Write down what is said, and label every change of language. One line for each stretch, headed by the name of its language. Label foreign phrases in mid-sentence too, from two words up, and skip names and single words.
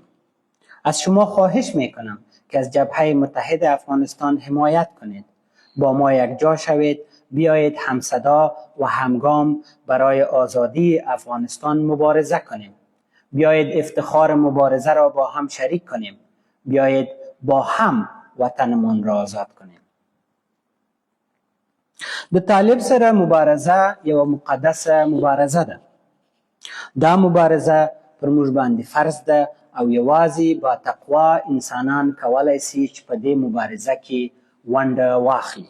Persian: از شما خواهش می کنم که از جبهه متحد افغانستان حمایت کنید. با ما یک جا شوید، بیایید همصدا و همگام برای آزادی افغانستان مبارزه کنیم. بیایید افتخار مبارزه را با هم شریک کنیم. بیایید با هم وطنمون را آزاد کنیم.
Pashto: د طالب سره مبارزه یو مقدسه مبارزه ده. دا مبارزه پر موږ باندې فرض ده او یوازې با تقوا انسانان کولای شي چې په دې مبارزه کې ونډه واخلي.